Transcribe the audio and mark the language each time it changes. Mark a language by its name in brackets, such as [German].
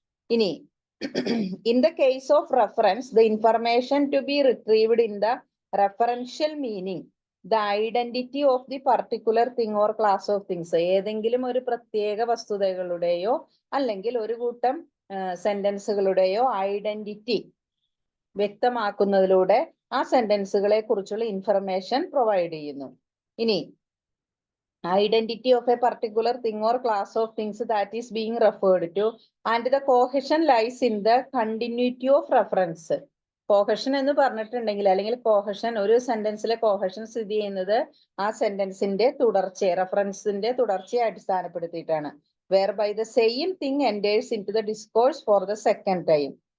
[English] ഇനി in the case of reference the information to be retrieved in the referential meaning the identity of the particular thing or class of things. [Malayalam] ഏതെങ്കിലും ഒരു പ്രത്യേക വസ്തുതകളുടെയോ അല്ലെങ്കിൽ ഒരു കൂട്ടം സെന്റൻസുകളുടെയോ identity വ്യക്തമാക്കുന്നതിലൂടെ ആ സെന്റൻസുകളെ കുറിച്ചുള്ള ഇൻഫർമേഷൻ പ്രൊവൈഡ് ചെയ്യുന്നു. [English] ഇനി identity of a particular thing or class of things that is being referred to, and the cohesion lies in the continuity of reference. [Malayalam] കോഹഷൻ എന്ന് പറഞ്ഞിട്ടുണ്ടെങ്കിൽ അല്ലെങ്കിൽ കോഹഷൻ ഒരു സെന്റൻസിലെ കോഹഷൻ സ്ഥിതി ചെയ്യുന്നത് ആ സെന്റൻസിന്റെ തുടർച്ചയെ റെഫറൻസിന്റെ തുടർച്ചയെ അടിസ്ഥാനപ്പെടുത്തിയിട്ടാണ്. [English] Whereby the same thing enters into the discourse for the second time.